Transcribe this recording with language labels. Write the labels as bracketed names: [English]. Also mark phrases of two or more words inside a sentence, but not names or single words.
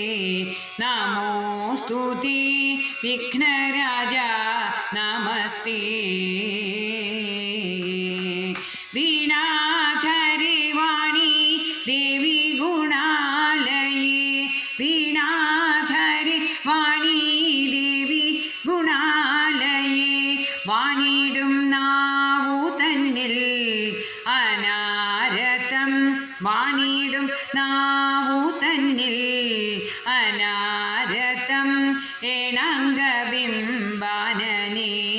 [Sanskrit] नमोस्तुते विघ्नराजा नमस्ते वीणाधरे वाणी देवी गुणालये वीणाधरे वाणी देवी गुणालये [Malayalam] വാണിടും നാവു തന്നിൽ അനാരതം വാണിടും നാവു തന്നിൽ അനാരതം ഏണാംഗബിംബാനനേ